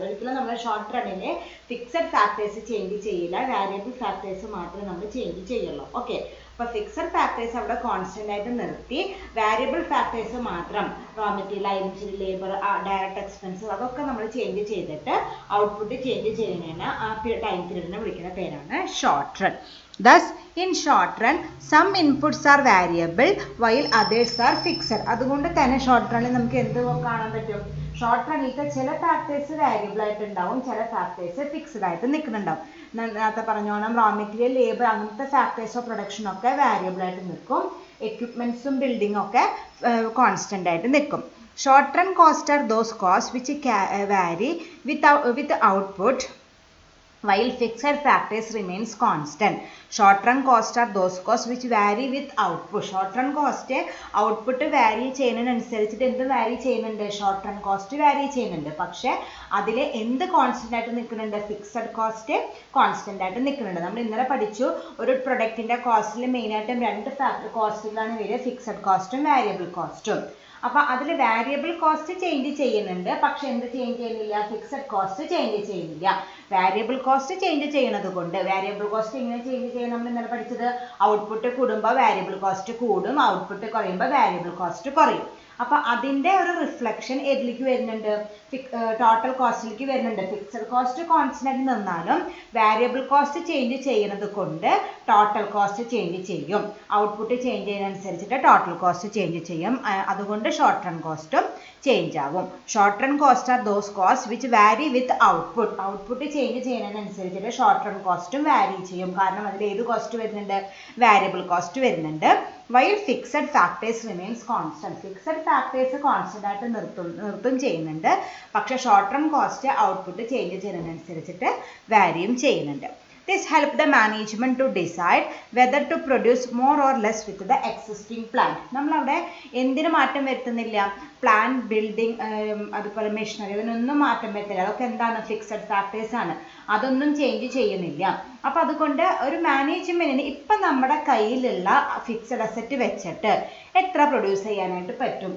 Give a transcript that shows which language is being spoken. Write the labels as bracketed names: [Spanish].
[Malayalam] ഒരിക്കലും നമ്മൾ short റണ്ണിലെ fixed factors change ചെയ്യില്ല, വാരിയബിൾ ഫാക്ടേഴ്സ് മാത്രമേ നമ്മൾ ചേഞ്ച് ചെയ്യുള്ളൂ. ഓക്കെ, അപ്പോൾ ഫിക്സഡ് ഫാക്ടേഴ്സ് അവിടെ കോൺസ്റ്റന്റ് ആയിട്ട് നിർത്തി വാരിയബിൾ ഫാക്ടേഴ്സ് മാത്രം റോ മെറ്റീരിയൽ ആയാലും ശരി, ലേബർ, ഡയറക്റ്റ് എക്സ്പെൻസ് അതൊക്കെ നമ്മൾ ചേഞ്ച് ചെയ്തിട്ട് ഔട്ട്പുട്ട് ചേഞ്ച് ചെയ്യുന്നതിന് ആ ടൈം പീരീഡിനെ വിളിക്കുന്ന പേരാണ് short run. [English] Thus, in short run, some inputs are variable while others are fixed. [Malayalam] അതുകൊണ്ട് തന്നെ ഷോർട്ട് റണ്ണിൽ നമുക്ക് എന്ത് കാണാൻ പറ്റും? ഷോർട്ട് റണ്ണിലത്തെ ചില ഫാക്ടേഴ്സ് വാരിയബിൾ ആയിട്ടുണ്ടാവും, ചില ഫാക്ടേഴ്സ് ഫിക്സ്ഡ് ആയിട്ട് നിൽക്കുന്നുണ്ടാവും. നേരത്തെ പറഞ്ഞോണം റോ മെറ്റീരിയൽ, ലേബർ അങ്ങനത്തെ ഫാക്ടേഴ്സ് ഓഫ് പ്രൊഡക്ഷൻ ഒക്കെ വാരിയബിൾ ആയിട്ട് നിൽക്കും. എക്യുപ്മെന്റ്സും ബിൽഡിംഗ് ഒക്കെ കോൺസ്റ്റന്റ് ആയിട്ട് നിൽക്കും. [English] Short run cost are those cost which vary with output while fixed factors remains constant. Short run costs are those costs which vary with output. Short run cost output vary [Malayalam] ചെയ്യുന്നതിനനുസരിച്ചിട്ട് എന്ത് [English] vary [Malayalam] ചെയ്യുന്നുണ്ട്? Short run cost vary ചെയ്യുന്നുണ്ട്. പക്ഷേ അതിൽ എന്ത് constant ആയിട്ട് നിൽക്കുന്നുണ്ട്? Fixed cost constant ആയിട്ട് നിൽക്കുന്നുണ്ട്. നമ്മൾ ഇന്നലെ പഠിച്ചു ഒരു പ്രൊഡക്റ്റിന്റെ കോസ്റ്റിൽ മെയിനായിട്ടും രണ്ട് കോസ്റ്റുകളാണ് വരിക, ഫിക്സഡ് കോസ്റ്റും വാരിയബിൾ കോസ്റ്റും. അപ്പോൾ അതിൽ വാരിയബിൾ കോസ്റ്റ് ചേഞ്ച് ചെയ്യുന്നുണ്ട്, പക്ഷെ എന്ത് ചേഞ്ച് ചെയ്യുന്നില്ല? ഫിക്സഡ് കോസ്റ്റ് ചേഞ്ച് ചെയ്യുന്നില്ല. വാരിയബിൾ കോസ്റ്റ് ചേഞ്ച് ചെയ്യുന്നത് കൊണ്ട് വാരിയബിൾ കോസ്റ്റ് എങ്ങനെ ചേഞ്ച് ചെയ്യും? നമ്മൾ ഇന്നലെ പഠിച്ചത് ഔട്ട്പുട്ട് കൂടുമ്പോൾ വാരിയബിൾ കോസ്റ്റ് കൂടും, ഔട്ട്പുട്ട് കുറയുമ്പോൾ വാരിയബിൾ കോസ്റ്റ് കുറയും. അപ്പോൾ അതിൻ്റെ ഒരു റിഫ്ലക്ഷൻ ഏതിലേക്ക് വരുന്നുണ്ട്? ടോട്ടൽ കോസ്റ്റിലേക്ക് വരുന്നുണ്ട്. ഫിക്സഡ് കോസ്റ്റ് കോൺസ്റ്റന്റ് നിന്നാലും വാരിയബിൾ കോസ്റ്റ് ചേഞ്ച് ചെയ്യുന്നത് കൊണ്ട് ടോട്ടൽ കോസ്റ്റ് ചേഞ്ച് ചെയ്യും. Output change ചെയ്യുന്നതനുസരിച്ചിട്ട് total cost change ചെയ്യും. അതുകൊണ്ട് ഷോർട്ട് റൺ കോസ്റ്റും ചേഞ്ച് ആവും. [English] Short run cost are those cost which vary with output. [Malayalam] Output change ചെയ്യുന്നതിനനുസരിച്ചിട്ട് short run കോസ്റ്റും വാരി ചെയ്യും. കാരണം അതിൽ ഏത് കോസ്റ്റ് വരുന്നുണ്ട്? വാരിയബിൾ കോസ്റ്റ് വരുന്നുണ്ട്. [English] while fixed factors remains constant. [Malayalam] Fixed factors constant ആയിട്ട് നിർത്തും ചെയ്യുന്നുണ്ട്, പക്ഷെ short run cost output change ചെയ്യുന്നതിനനുസരിച്ചിട്ട് വാരിയും ചെയ്യുന്നുണ്ട്. [English] This help the management to decide whether to produce more or less with the existing plant. [Malayalam] നമ്മളവിടെ എന്തിനു മാറ്റം വരുത്തുന്നില്ല? പ്ലാൻ, ബിൽഡിംഗ്, അതുപോലെ മെഷീനറി, അതിനൊന്നും മാറ്റം വരുത്തില്ല. അതൊക്കെ എന്താണ്? ഫിക്സഡ് ഫാക്ടേഴ്സ് ആണ്. അതൊന്നും ചേഞ്ച് ചെയ്യുന്നില്ല. അപ്പോൾ അതുകൊണ്ട് ഒരു മാനേജ്മെന്റിന് ഇപ്പം നമ്മുടെ കയ്യിലുള്ള ഫിക്സഡ് അസറ്റ് വെച്ചിട്ട് എത്ര പ്രൊഡ്യൂസ് ചെയ്യാനായിട്ട് പറ്റും?